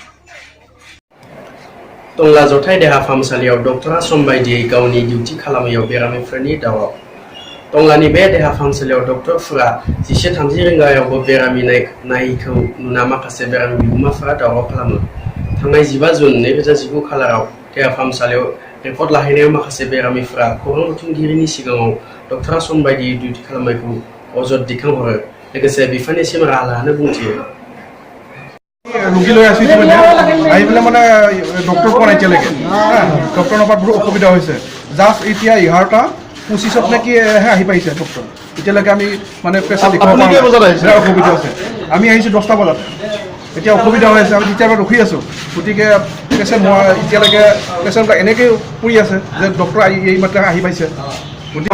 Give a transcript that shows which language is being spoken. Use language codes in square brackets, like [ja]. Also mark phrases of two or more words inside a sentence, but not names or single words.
[brx] टंला जथाइ देहा फाहामसालियाव डक्टरा सम बायदियै गावनि डिउटि खालामैयाव बेरामिफोरनि दावराव टंलानि बे देहा फाहामसालियाव डक्टरफोरा 11:30 रिंगायावबो बेरामि नायैखौ नुना माखासे बेरामि बिगोमाफोरा दावराव खालामो थांनाय 15 जुन 2019 खालाराव देहा फाहामसालियाव रिपर्ट लाहैनायाव माखासे बेरामिफोरा खौरां बुथुमगिरिनि सिगाङाव डक्टरा सम बायदियै डिउटि खालामनायखौ अजद दैखांहरो लोगोसे बिफाननिसिम राहा लानो बुंथियो [as] रोगी লৈ আছো ইতিমধ্যে আহি পেলাই মানে ডক্টৰ পোৱা নাই এতিয়ালৈকে ডক্টৰ নাপাত বহুত অসুবিধা হৈছে জাষ্ট এতিয়া 11:25 নে কি আহি পাইছে ডক্টৰ এতিয়ালৈকে আমি মানে পেচেণ্ট দেখাব পৰা অসুবিধা আছে আমি আহিছোঁ 10টা বজাত এতিয়া অসুবিধা হৈ আছে আমি তেতিয়াৰ ৰখি আছোঁ গতিকে পেচেণ্ট এতিয়ালৈকে পেচেণ্টবিলাক এনেকৈ পৰি আছে যে ডক্টৰ এই মাত্ৰ আহি পাইছে গতিকে